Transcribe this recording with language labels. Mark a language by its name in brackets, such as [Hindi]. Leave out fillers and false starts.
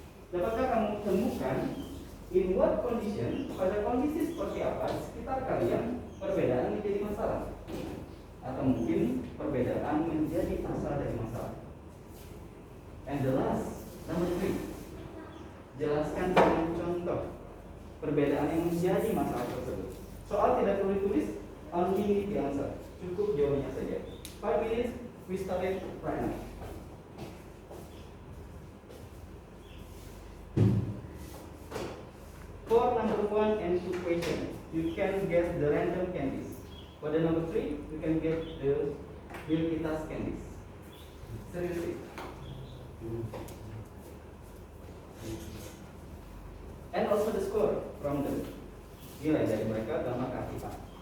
[Indonesian] Dapatkah kamu temukan [English] in what condition, [Indonesian] pada kondisi seperti apa di sekitar kalian perbedaan menjadi masalah, atau mungkin perbedaan menjadi asal dari masalah? [English] And the last, number 3, [Indonesian] jelaskan dengan contoh perbedaan yang menjadi masalah tersebut. Soal tidak perlu ditulis, [English] only need the answer, [Indonesian] cukup jawabannya saja. [English] 5 minutes, we start it right now. For number 1 and 2 question, you can get the random candies. For the number 3, you can get the Wilkitas candies. Seriously. And also the score from them. [Indonesian] Nilai dari mereka gambar keaktifan.